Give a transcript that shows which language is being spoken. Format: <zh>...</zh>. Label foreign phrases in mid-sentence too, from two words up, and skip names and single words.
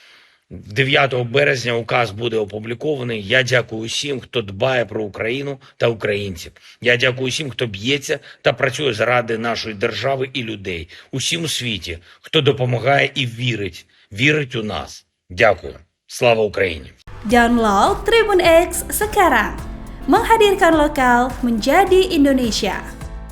<uk>9 березня указ буде опублікований. Я дякую усім, хто дбає про Україну та українців. Я дякую усім, хто б'ється та працює заради нашої держави і людей. Усім у світі, хто допомагає і вірить у нас. Дякую. Слава Україні!</uk> <id>Download Tribun X sekarang, menghadirkan lokal menjadi Indonesia.</id>